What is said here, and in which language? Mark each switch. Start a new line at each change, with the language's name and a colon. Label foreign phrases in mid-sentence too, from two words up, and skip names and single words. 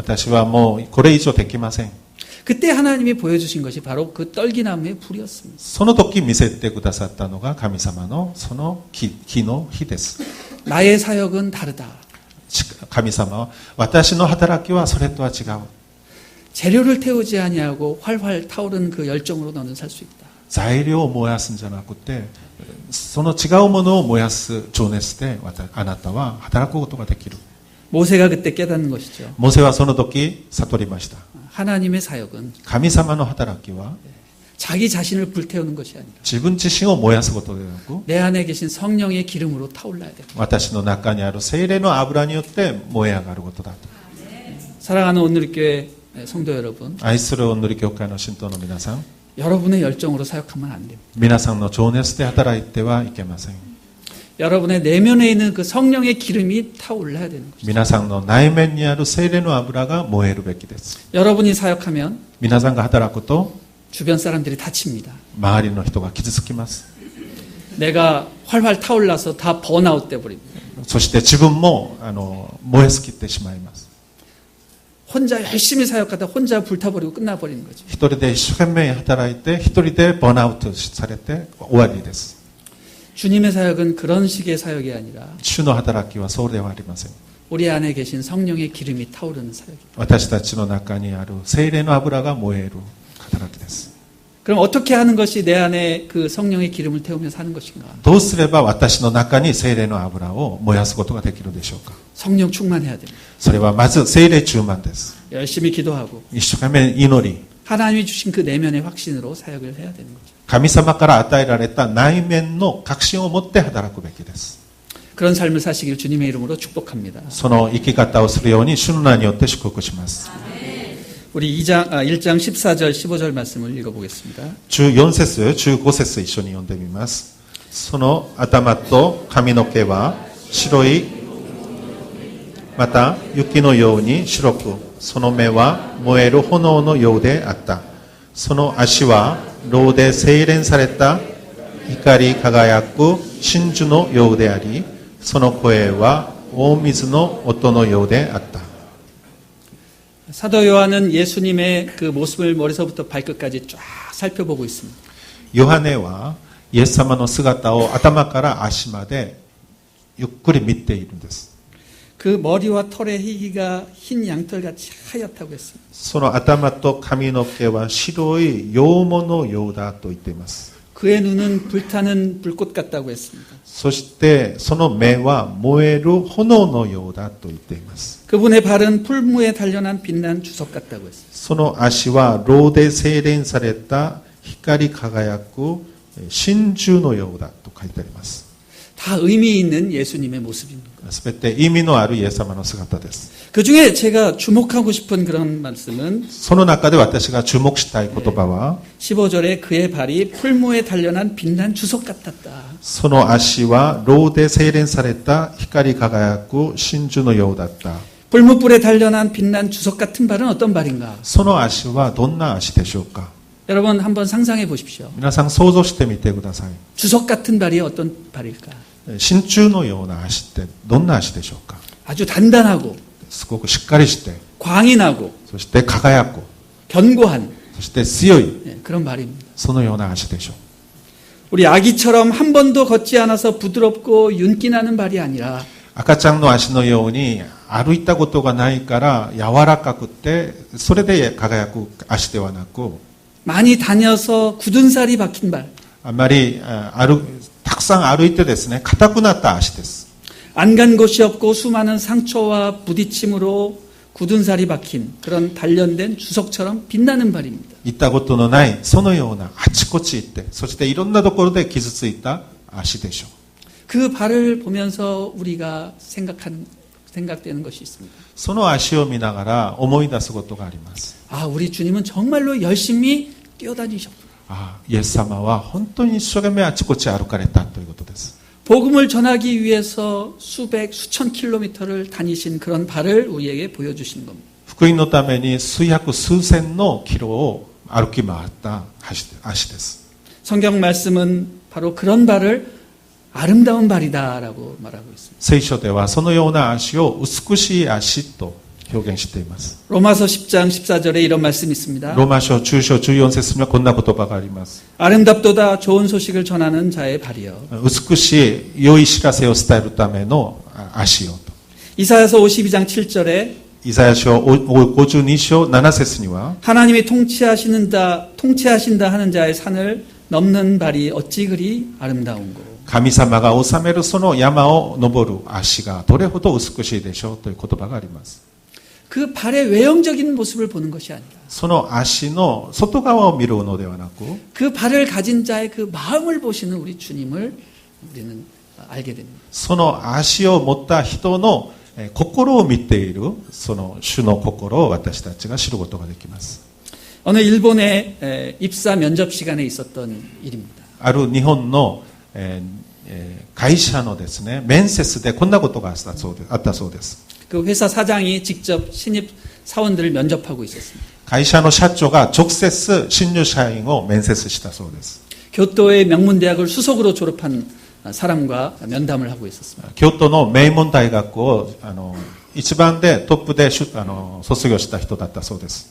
Japanese: 私はもうこれ以上できません。
Korean: 그때 하나님이 보여주신 것이 바로 그 떨기나무의 불이었습니다.
Japanese: その時見せてくださったのが神様のその火の火です。
Korean: 나의 사역은 다르다.
Japanese: 神様は私の働きはそれとは違う。
Korean: 재료를 태우지 아니하고 활활 타오르는 그 열정으로 너는 살 수 있다.
Japanese: 材料を燃やすんじゃなくて、その違うものを燃やす情熱であなたは働くことができる。
Korean: 모세가 그때 깨닫는 것이죠.
Japanese: モセはその時悟りました。
Korean: 하나님의 사역은
Japanese: 神様の働きは
Korean: 자기 자신을 불태우는 것이 아니라
Japanese: 自分自身を燃やすことでなく、
Korean: 내 안에 계신 성령의 기름으로 타올라야 됩니다.
Japanese: 私の中にある聖霊の油によって燃え上がることだと。
Korean: 사랑하는 오늘교회 성도 여러분,
Japanese: 愛する御塗り教会の信徒の皆さん、
Korean: 여러분의 열정으로 사역하면 안 됩니다.
Japanese: 皆さんの情熱で働いてはいけません。
Korean: 여러분의 내면에 있는 그 성령의 기름이 타올라야 되는 것이죠.
Japanese: 皆さんの内面にある聖霊の油が燃えるべきです。
Korean: 여러분이 사역하면
Japanese: 皆さんが働くと
Korean: 주변 사람들이 다칩니다.
Japanese: 周りの人が傷つきます。
Korean: 내가 활활 타올라서 다 번아웃 돼버립니다.
Japanese: そして自分も燃え尽きてしまいます。
Korean: 혼자 열심히 사역하다 혼자 불타버리고 끝나버리는 거죠.
Japanese: 一人で一生懸命働いて一人でバーンアウトされて終わりです。
Korean: 주님의 사역은 그런 식의 사역이 아니라
Japanese: 主の働きはそうではありません。
Korean: 우리 안에 계신 성령의 기름이 타오르는 사역입니다.
Japanese: 私たちの中にある聖霊の油が燃える働きです。
Korean: 그럼 어떻게 하는 것이 내 안에 그 성령의 기름을 태우면서 하는 것인가?
Japanese: どうすれば私の中に聖霊の油を燃やすことができるでしょうか。
Korean: 성령 충만해야 됩니다.
Japanese: それはまず聖霊充満です。
Korean: 열심히 기도하고
Japanese: 一生懸命祈り、
Korean: 하나님이 주신 그 내면의 확신으로 사역을 해야 되는 거죠.
Japanese: 神様から与えられた内面の確信を持って働くべきです。
Korean: 그런 삶을 사시길 주님의 이름으로 축복합니다.
Japanese: その生き方をするように主の名によって祝福します。
Korean: 우리 1장 14절 15절 말씀을 읽어보겠습니다.
Japanese: 14 節、15節一緒に読んでみます。その頭と髪の毛は白い、また雪のように白く、その目は燃える炎のようであった。その足は炉で精錬された光り輝く真珠のようであり、その声は大水の音のようであった。
Korean: 사도 요한은 예수님의 그 모습을 머리서부터 발끝까지 쫙 살펴보고 있습니다.
Japanese: ヨハネはイエス様の姿を頭から足までゆっくり見ているんです。
Korean: 그 머리와 털의 희기가 흰 양털같이 하얗다고 했습니다.
Japanese: その頭と髪の毛は白い羊毛のようだと言っています。
Korean: 그의 눈은 불타는 불꽃 같다고 했습니다.
Japanese: そしてその目は燃える炎のようだと言っています。
Korean: 그분의 발은 풀무에 단련한 빛난 주석 같다고 했습니다.
Japanese: その足は炉で精錬された光り輝く真珠のようだと書いてあります。
Korean: 다 의미 있는 예수님의 모습입니다.
Japanese: すべて意味のあるイエス様の姿です。
Korean: 그 중에 제가 주목하고 싶은 그런 말씀은
Japanese: その中で私が注目したい言葉は
Korean: 15절에 그의 발이 풀무에 단련한 빛난 주석 같았다.
Japanese: その足は炉で精錬された光り輝く真珠のようだった。
Korean: 풀무불에 단련한 빛난 주석 같은 발은 어떤 발인가?
Japanese: その足はどんな足でしょうか。
Korean: 여러분 한번 상상해 보십시오.
Japanese: 皆さん想像してみてください。
Korean: 주석 같은 발이 어떤 발일까?
Japanese: 真珠のような足ってどんな足でしょうか。
Korean: 아주 단단하고
Japanese: すごくしっかりして、
Korean: 광이 나고
Japanese: そして輝く、
Korean: 견고한
Japanese: そして強い、
Korean: 그런 발입니다.
Japanese: そのような足でしょう。
Korean: 우리 아기처럼 한 번도 걷지 않아서 부드럽고 윤기 나는 발이 아니라
Japanese: 赤ちゃんの足のように歩いたことがないから柔らかくてそれで輝く足ではなく、
Korean: 많이 다녀서 굳은 살이 박힌 발,
Japanese: あまりたくさん歩いてですね、硬くなった足です。
Korean: 안 간 곳이 없고 수많은 상처와 부딪힘으로 굳은 살이 박힌 그런 단련된 주석처럼 빛나는 발입니다.
Japanese: 行ったことのないそのようなあちこち行って、そしていろんなところで傷ついた足でしょう。
Korean: 그 발을 보면서 우리가 생각되는 것이 있습니다.
Japanese: その足を見ながら思い出すことがあります。
Korean: 아, 우리 주님은 정말로 열심히 뛰어다니셨구나.
Japanese: イエス様は本当に一生懸命あちこち歩かれたということです。
Korean: 복음을 전하기 위해서 수천 킬로미터를 다니신 그런 발을 우리에게 보여주신 겁니다.
Japanese: 福音のために数百数千のキロを歩き回った足です。
Korean: 성경 말씀은 바로 그런 발을 아름다운 발이다라고 말하고 있습니다.
Japanese: 聖書ではそのような足を美しい足と表現しています。
Korean: 로마서 10장 14절에 이런 말씀이 있습니다.
Japanese: ローマ書中書14節にはこんな言葉があります。
Korean: 아름답도다 좋은 소식을 전하는 자의 발이여.
Japanese: 美しい良い知らせを伝えるための足よと。
Korean: 이사야서 52장 7절에
Japanese: イザヤ書52章7節には
Korean: 하나님이 통치하신다 하는 자의 산을 넘는 발이 어찌 그리 아름다운고.
Japanese: 神様が治めるその山を登る足がどれほど美しいでしょうという言葉があります。
Korean: 그 발의 외형적인 모습을 보는 것이 아니라
Japanese: その足の外側を見るのではなく
Korean: 그 발을 가진 자의 그 마음을 보시는 우리 주님을 우리는 알게 됩니다.
Japanese: その足を持った人の心を見ているその主の心を私たちが知ることができます。
Korean: 어느 일본의 입사 면접 시간에 있었던 일입니다.
Japanese: ある日本の会社のですね、面接でこんなことがあったそうです。
Korean: 그 회사 사장이 직접 신입 사원들을 면접하고 있었습니다.
Japanese: 会社の社長が直接新入社員を面接したそうです。
Korean: 교토의 명문대학을 수석으로 졸업한 사람과 면담을 하고 있었습니다.
Japanese: 京都の名門大学を一番でトップで卒業した人だったそうです。